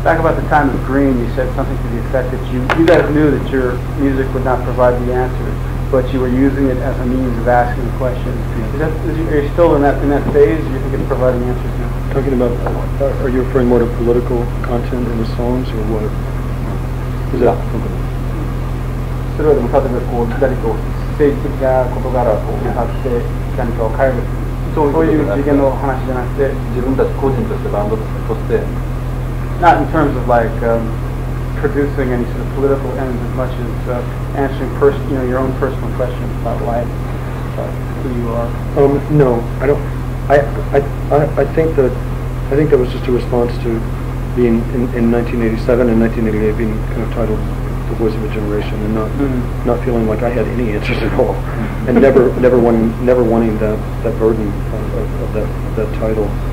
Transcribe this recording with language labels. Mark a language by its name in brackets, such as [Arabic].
[English] Back about the time of Green, you said something to the effect that you guys knew that your music would not provide the answer, but you were using it as a means of asking questions. Are you still in that phase? Do you think it's providing answers now? Talking about, are you referring more to political content in the songs, or what? Is that? [Japanese] それよりも例えばこう何か政治的な事柄を向かって何かを変える、そういう次元の話じゃなくて、自分たち個人としてバンドとして。 [English] Not in terms of like producing any sort of political ends as much as answering your own personal questions about life, about who you are. No, I don't. I think that was just a response to being in 1987 and 1988 being kind of titled "The Voice of a Generation" and not feeling like I had any answers at all, and never wanting that burden of that title.